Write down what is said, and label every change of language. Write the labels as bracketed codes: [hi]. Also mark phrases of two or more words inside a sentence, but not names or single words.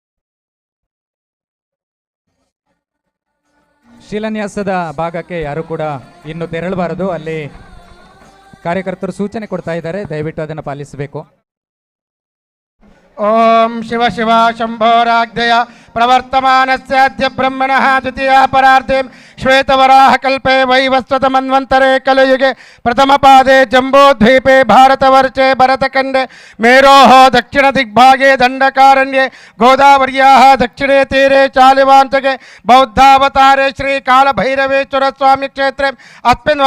[kn] ಶಿಲಾನ್ಯಾಸದ ಭಾಗಕ್ಕೆ ಯಾರು ಕೂಡ ಇನ್ನು ತೆರಳಬಾರದು. ಅಲ್ಲಿ ಕಾರ್ಯಕರ್ತರು ಸೂಚನೆ ಕೊಡ್ತಾ ಇದ್ದಾರೆ, ದಯವಿಟ್ಟು ಅದನ್ನು ಪಾಲಿಸಬೇಕು. [sa] ಓಂ ಶಿವ ಶಿವ ಶಂಭೋರಾಗ್ಧಯ ಪ್ರವರ್ತಮಾನಸ್ಯಾದ್ಯ ಬ್ರಹ್ಮಣಃ ದ್ವಿತೀಯ ಪರಾರ್ಧೆ ಶ್ವೇತವರಾಹ ಕಲ್ಪೆ ವೈವಸ್ವತ ಮನ್ವಂತರೆ ಕಲಯುಗೆ ಪ್ರಥಮ ಪಾದೆ ಜಂಬೋದ್ವೀಪೆ ಭಾರತವರ್ಷೆ ಭರತಖಂಡೆ ಮೇರೋಃ ದಕ್ಷಿಣ ದಿಗ್ಭಾಗೆ ದಂಡಕಾರಣ್ಯೆ ಗೋದಾವರ್ಯಾಃ ದಕ್ಷಿಣೆ ತೀರೆ ಚಾಲಿವಾಂಚಗೆ ಬೌದ್ಧಾವತಾರೆ ಶ್ರೀ ಕಾಲಭೈರವೇಶ್ವರ ಸ್ವಾಮಿ ಕ್ಷೇತ್ರೆ ಅಸ್ಮಿನ್